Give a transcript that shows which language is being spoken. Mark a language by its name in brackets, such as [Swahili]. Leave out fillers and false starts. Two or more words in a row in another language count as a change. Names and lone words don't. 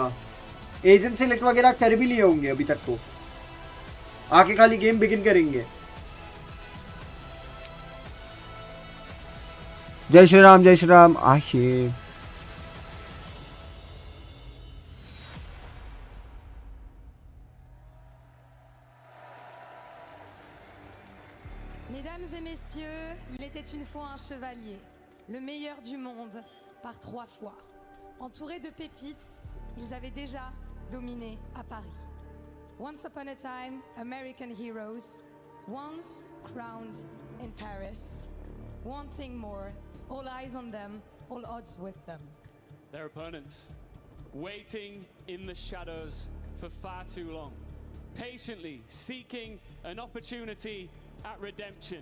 [Hindi] एजेंट सेलेक्ट वगैरह कर भी लिए होंगे अभी तक. तो आके खाली गेम बिगिन करेंगे. जय श्री राम. आशे [French] Mesdames et messieurs, il était une fois un chevalier, le meilleur du monde, par 3 fois. Entourés de pépites, ils avaient déjà dominé à Paris. [English] Once upon a time, American heroes, once crowned in Paris, wanting more, all eyes on them, all odds with them. Their opponents, waiting in the shadows for far too long, patiently seeking an opportunity at redemption.